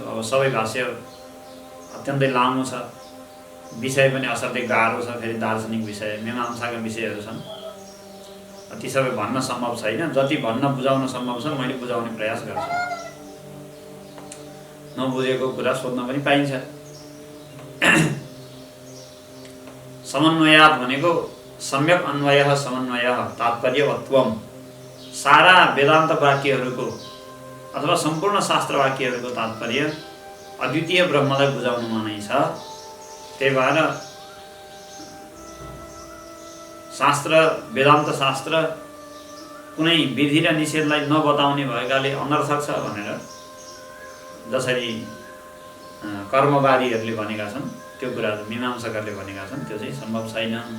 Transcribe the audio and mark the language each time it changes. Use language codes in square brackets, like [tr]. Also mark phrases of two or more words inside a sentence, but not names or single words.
[ne] अब सबै भाष्य अत्यन्तै लामो छ, विषय पनि असाध्यै गाह्रो छ, फेरि दार्शनिक विषय मीमांसाका विषयहरू छन्। ती सबै भन्न सम्भव छैन। जति भन्न बुझाउन सम्भव छ मैले बुझाउने प्रयास गर्छु। नबुझेको कुरा सोध्न पनि पाइन्छ। [sa] समन्वयात् भनेको सम्यक अन्वयः समन्वयः तात्पर्यवत्वम। [ne] सारा वेदान्त वाक्यहरूको अथवा सम्पूर्ण शास्त्र वाक्यहरूको तात्पर्य अद्वितीय ब्रह्मलाई बुझाउनुमा नै छ। त्यही भएर शास्त्र वेदान्त शास्त्र कुनै विधि र निषेधलाई नबताउने भएकाले अनर्थक छ भनेर जसरी कर्मवादीहरूले भनेका छन् त्यो कुरा मीमांसकहरूले भनेका छन् त्यो चाहिँ सम्भव छैन।